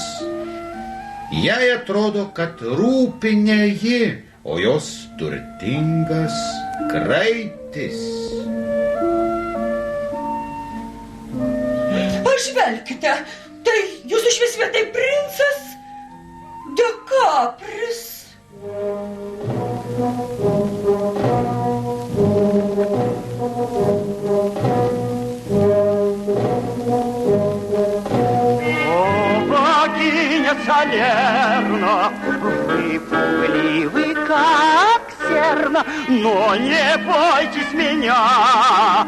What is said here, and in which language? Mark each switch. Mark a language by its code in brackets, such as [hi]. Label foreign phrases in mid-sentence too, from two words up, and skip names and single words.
[lt] Jai atrodo, kad rūpi ne ji, o jos turtingas kraitis. Pažvelkite, tai jūsų šviesvietai princas Dekapris. [ru] Богиня Салерна, вы пугливы, как серна, но не бойтесь меня.